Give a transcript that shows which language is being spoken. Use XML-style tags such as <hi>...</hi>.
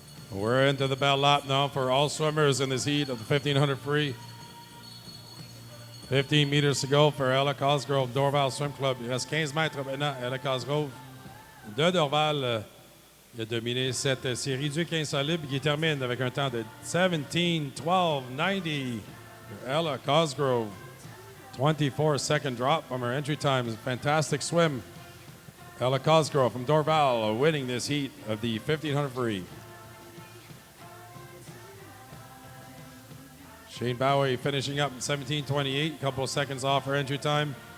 <en>We're into the bell lap now for all swimmers in this heat of the 1500 free. 15 meters to go for Ella Cosgrove, Dorval Swim Club.</en> <fr>Il reste 15 mètres maintenant. Ella Cosgrove de Dorval il a dominé cette série du 15 solide qui termine avec un temps de 17:12.90</fr> <en>for Ella Cosgrove. 24-second drop from her entry time. Fantastic swim. Ella Cosgrove from Dorval winning this heat of the 1500 free. Shane Bowie finishing up in 17:28, a couple of seconds off her entry time.</en>